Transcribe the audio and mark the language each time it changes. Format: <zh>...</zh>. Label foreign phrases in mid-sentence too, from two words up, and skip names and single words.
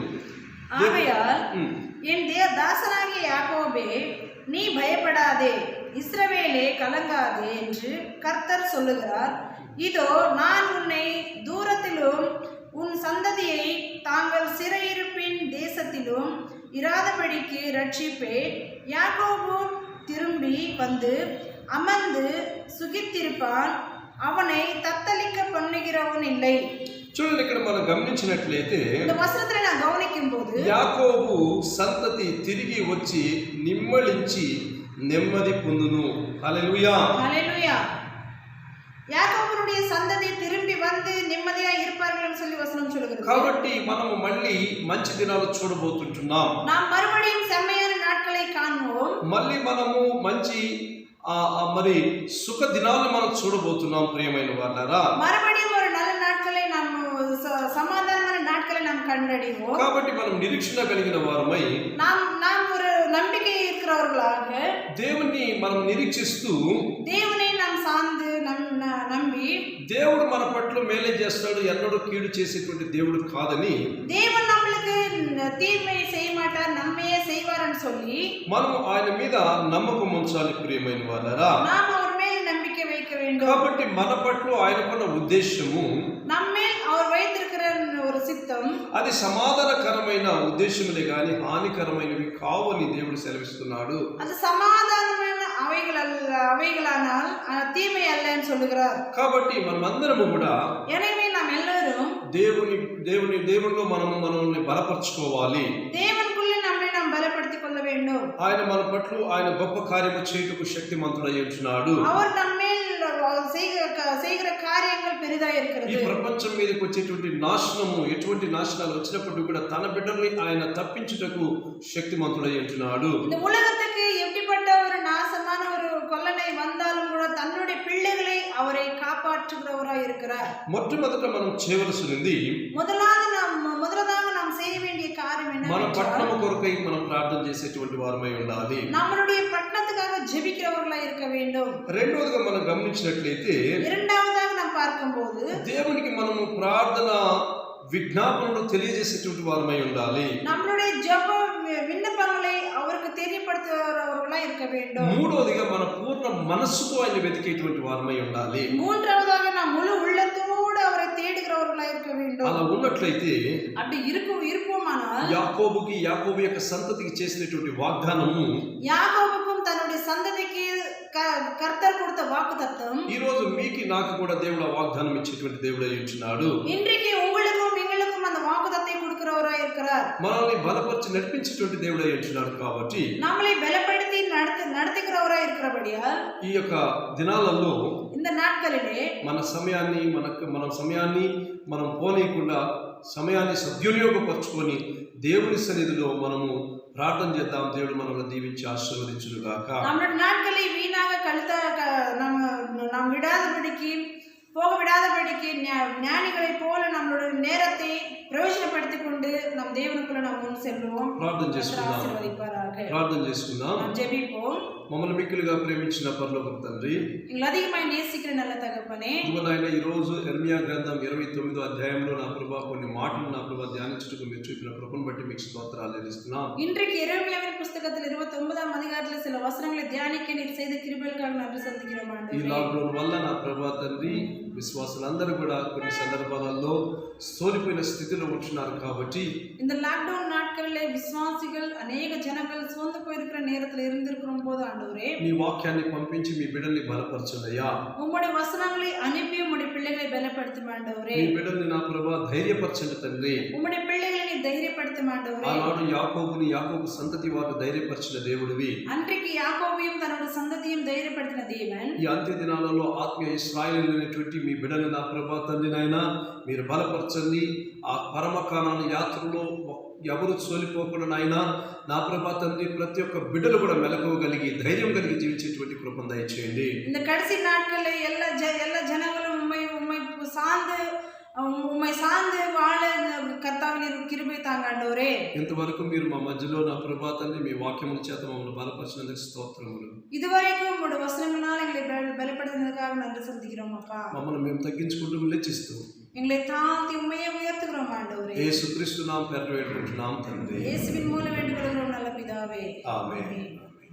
<ta>ஆகையால் என் தாசனாகிய யாக்கோபே, நீ பயப்படாதே, இஸ்ரவேலே கலங்காதே என்று கர்த்தர் சொல்லுகிறார். இதோ நான் உன்னை தூரத்திலும் உன் சந்ததியை தாங்கள் சிறையிருப்பின் தேசத்திலும் இராதபடிக்கு ரட்சிப்பேன். யாக்கோபு திரும்பி வந்து அமர்ந்து சுகித்திருப்பான், அவனை தத்தளிக்க பண்ணுகிறவன் இல்லை.</ta> <te>చూడండి, ఇక్కడ మనం గమనించినట్లయితే</te> <ta>இந்த வசனத்தை நான் கவனிக்கும் போது</ta> <te>యాకోబు సంతతి తిరిగి వచ్చి నిమ్మళించి నెమ్మది పొందును. హల్లెలూయా,</te> <ta>ஹல்லேலூயா. யாக்கோபுடைய சந்ததி திரும்பி வந்து நிம்மதியா இருப்பார்கள் என்று சொல்லி வசனம் சொல்கிறது.</ta> <te>కాబట్టి మనము మళ్ళీ మంచి దినాలు చూడబోతుంటున్నాం.</te> <ta>நாம் மறுபடியும் செம்மையான நாட்களை காண்போம்.</ta> <te>మళ్ళీ మనము మంచి మరి సుఖ దినాలను మనం చూడబోతున్నాం. ప్రియమైన వాళ్ళారా,</te> <ta>மறுபடியும் ஒரு நல்ல நாட்களை நாம் சமாதானமான நாட்களை நாம் கண்டடைவோம்.</ta> <te>కాబట్టి మనం నిరీక్షణ కలిగిన వారమై</te> <ta>நாம் ஒரு நம்பிக்கை இருக்கிறவர்களாக</ta> <te>దేవుణ్ణి మనం నిరీక్షిస్తూ</te> <ta>தேவனை நாம் சார்ந்து நம்பி</ta> <te>దేవుడు మన పట్ల మేలే చేస్తాడు, ఎన్నడూ కీడు చేసేటువంటి దేవుడు కాదని,</te> <ta>தேவன் நம்மளுக்கு தீமை செய்ய மாட்டார், நன்மையே செய்வார்னு சொல்லி</ta> <te>మనం ఆయన మీద నమ్మకం ఉంచాలి. ప్రియమైన వాళ్ళారా,</te> <ta>நாம் அவர் மேல் நம்பிக்கை வைக்க வேண்டும்.</ta> <te>కాబట్టి మన పట్ల ఆయనకున్న ఉద్దేశము,</te> <ta>நம்மேல் அவர் வைத்திருக்கிற ஒரு சித்தம்,</ta> <te>అది సమాధానకరమైన ఉద్దేశములే గాని హానికరమైనవి కావని దేవుడు సెలవిస్తున్నాడు.</te> <ta>அது సమాధానమైన அவைகளானால் தீமை அல்லன்னு சொல்லுகிறார்.</ta> <te>కాబట్టి మనమందరము కూడా</te> <ta>எனவே நாம் எல்லாரும்</ta> <te>దేవునిలో మనల్ని బలపరచుకోవాలి.</te> <ta>தேவனுக்குள்ளே நம்மை நாம் பலப்படுத்திக் கொள்ள வேண்டும்.</ta> <te>ఆయన మన పట్ల ఆయన గొప్ప కార్యము చేయుటకు శక్తిమంతుడై ఉంటున్నాడు.</te> <ta>அவர் நம்மேல் செய்கிற காரியங்கள் பெரிதா இருக்கிறது.</ta> <te>ఈ ప్రపంచం మీదకి వచ్చేటువంటి నాశనము, ఎటువంటి నాశనాలు వచ్చినప్పటికీ కూడా తన బిడ్డల్ని ఆయన తప్పించుటకు శక్తిమంతుడై ఉంటున్నాడు.</te> <ta>இந்த உலகத்துக்கு எப்படிப்பட்ட ஒரு நாசமான ஒரு கொள்ளனை வந்தாலும் கூட தன்னுடைய பிள்ளைகளை அவரை காப்பாற்றுகிறவராய் இருக்கிறார்.</ta> <te>మొట్టమొదట మనం చేయవలసినది,</te> <ta>முதலாக நாம் செய்ய வேண்டிய காரியம் என்ன?</ta> <te>మన పట్టణము కొరకై మనం ప్రార్థన చేసేటువంటి వారమై ఉండాలి.</te> <ta>நம்மளுடைய பட்டணத்துக்காக ஜெபிக்கிறவர்களாய் இருக்க வேண்டும்.</ta> <te>రెండోదిగా మనం గమనించినట్లయితే,</te> <ta>இரண்டாவதாக நாம் பார்க்கும்போது</ta> <te>దేవునికి మనము ప్రార్థన విజ్ఞాపనలు తెలియజేసేటువంటి వారమై ఉండాలి.</te> <ta>நம்மளுடைய ஜெப விண்ணப்பங்களை அவருக்கு தெரியப்படுத்துகிறவர்களாய் இருக்க வேண்டும்.</ta> <te>మూడోదిగా మన పూర్ణ మనస్సుతో ఆయన వెతికేటువంటి వారమై ఉండాలి.</te> <ta>மூன்றாவதாக நாம் முழு உள்ளத்தோடு அவரை தேடுகிறவர்களாய் இருக்க வேண்டும்.</ta> <te>అలా ఉన్నట్లయితే</te> <ta>அப்படி இருப்போமானால்</ta> <te>యాకోబు యొక్క సంతతికి చేసినటువంటి వాగ్దానము,</te> <ta>யாக்கோபுக்கும் தன்னுடைய சந்ததிக்கு கர்த்தர் கொடுத்த வாக்குத்தத்தம்,</ta> <te>ఈ రోజు మీకు నాకు కూడా దేవుడు ఆ వాగ్దానం ఇచ్చేటువంటి దేవుడై ఉంటున్నాడు.</te> <ta>இன்றைக்கு உங்களுக்கும் எங்களுக்கும் அந்த வாக்குத்தத்தை கொடுக்கிறவராய் இருக்கிறார்.</ta> <te>మనల్ని బలపరిచి నడిపించేటువంటి దేవుడై ఉంటున్నాడు. కాబట్టి</te> <ta>நம்மளை பலப்படுத்தி நடத்துகிறவராய் இருக்கிறபடியால்</ta> <te>ఈ యొక్క దినాలలో</te> <ta>இந்த நாட்களிலே</ta> <te>మన సమయాన్ని మనం పోనీయకుండా సమయాన్ని సద్వినియోగపరచుకొని దేవుని సన్నిధిలో మనము ప్రార్థన చేద్దాం. దేవుడు మనల్ని దీవించి ఆశీర్వదించును గాక.</te> <ta>நம்முடைய நாட்களை வீணாக நாம் போக விடாதபடிக்கு ஞானிகளை போல நம்மளுடைய நேரத்தை பிரயோஜனப்படுத்திக் கொண்டு நம் தேவனுக்குள்ள நாம் முன் செல்வோம்.</ta> <te>ప్రార్థన చేసుకుందాం.</te> <ta>ஜெபிப்போம்.</ta> <te>మమ్మల్ని మిక్కిలిగా ప్రేమించిన పరలోకపు తండ్రి,</te> <ta>எங்களை அதிகமாய் நேசிக்கிற நல்ல தகப்பனே,</ta> <te>నాయన ఈ రోజు యెర్మయా గ్రంథం 29వ అధ్యాయంలో నా ప్రభువా కొన్ని మాటలు నా ప్రభువా ధ్యానించుటకు మీరు చూపిన కృపను బట్టి మీకు స్తోత్రాలు చెల్లిస్తున్నాం.</te> <ta>இன்றைக்கு எரேமியாவின் புத்தகத்தில் 29ஆம் அதிகாரத்தில் சில வசனங்களை தியானிக்க நீர் செய்த கிருபைகளுக்காக நன்றி செலுத்துகிறோம்.</ta> <te>ఈ లాక్డౌన్ వల్ల నా ప్రభువా తండ్రి విశ్వాసులందరూ కూడా కొన్ని సందర్భాలలో సోలిపోయిన స్థితిలో ఉంటున్నారు కాబట్టి</te> <ta>இந்த லாக்டவுன் நாட்களிலே விசுவாசிகள் அநேக ஜனங்கள் சோர்ந்து போயிருக்கிற நேரத்தில் இருந்திருக்கும் போது ஆண்டவரே</ta> <te>నీ వాక్యాన్ని పంపించి మీ బిడ్డల్ని బలపరచునయ్యా.</te> <ta>உம்முடைய வசனங்களை அனுப்பி உம்முடைய பிள்ளைகளை பலப்படுத்தும் ஆண்டவரே.</ta> <te>మీ బిడ్డల్ని నా ప్రభువా ధైర్యపరచండి తండ్రి.</te> <ta>உம்முடைய பிள்ளைகளை நீ தைரியப்படுத்தும் ஆண்டவரே.</ta> <te>ఆనాడు యాకోబు సంతతి వారు ధైర్యపరిచిన దేవుడివి.</te> <ta>அன்றைக்கு யாக்கோபையும் தன்னோட சந்ததியும் தைரியப்படுத்தின தேவன்</ta> <te>ఈ అంత్య దినాలలో ఆత్మీయ ఇశ్రాయేలీయులైనటువంటి మీ బిడ్డలు నా ప్రభువా తండ్రి నాయనా మీరు బలపరచండి. ఆ పరమ కానాను యాత్రలో ఎవరు సోలిపోకుండా నాయన నా ప్రభా తండ్రి ప్రతి ఒక్క బిడ్డలు కూడా మెలకువగలిగి ధైర్యం కలిగి జీవించేటువంటి కృపను దయచేయండి.</te> <ta>இந்த கடைசி நாட்களில் எல்லா ஜனங்களும் உம்மை சார்ந்து வாழ கர்த்தாவின் கிருபை தாங்க ஆண்டவரே.</ta> <te>ఇంతవరకు మీరు మా మధ్యలో నా ప్రభా తండ్రి మీ వాక్యముల చేత మమ్మల్ని బలపరిచినందుకు స్తోత్రములు.</te> <ta>இதுவரைக்கும் உங்களுடைய வசனங்களால் எங்களை பலப்படுத்தினதுக்காக நன்றி செலுத்துகிறோம் அப்பா.</ta> <te>మమ్మల్ని మేము తగ్గించుకుంటూ లెచ్చిస్తూ</te> <ta>எங்களை தாழ்த்தி உம்மையே உயர்த்துகிறோம் ஆண்டவரே.</ta> <te>యేసుక్రీస్తు నామమున వేడుకుంటున్నాం తండ్రి.</te> <ta>இயேசுவின் மூலம் வேண்டிக் கொள்கிறோம் நல்ல பிதாவே. ஆமென்.</ta>